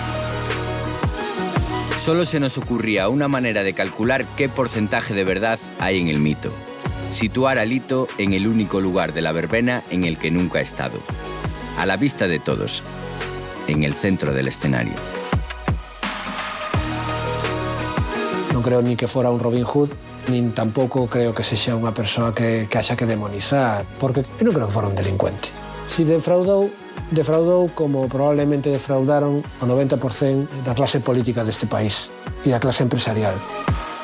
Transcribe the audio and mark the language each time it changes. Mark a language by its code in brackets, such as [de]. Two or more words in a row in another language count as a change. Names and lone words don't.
[es] Solo se nos ocurría una manera de calcular qué porcentaje de verdad hay en el mito. Situar a Lito en el único lugar de la verbena en el que nunca ha estado. A la vista de todos, en el centro del escenario. [gl] Non creo ni que fora un Robin Hood, nin tampouco creo que sexa unha persoa que haxa que demonizar, porque eu non creo que fora un delincuente. Si defraudou como probablemente defraudaron o 90% da clase política deste país e da clase empresarial.